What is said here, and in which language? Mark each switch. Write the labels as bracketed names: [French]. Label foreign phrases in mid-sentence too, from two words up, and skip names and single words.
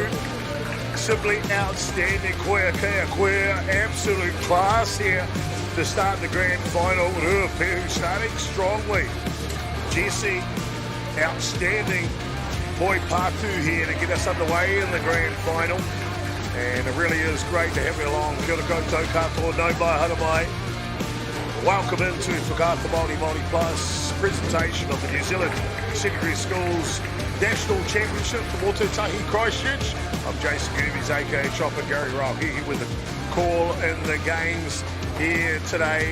[English] Simply outstanding. Koea Kea Koea. Absolute class here to start the grand final. Ruapehu starting strongly. Jessie, outstanding. Boy Patu here to get us underway in the grand final. And it really is great to have you along. [Māori] Kia ora koutou katoa, no mai hara mai. [English] Welcome into Whakaata Māori Māori Plus presentation of the New Zealand Secondary Schools National Championship for Motutahi Christchurch. I'm Jason Goobies, aka Chopper Gary Rauhihi with the call in the games here today.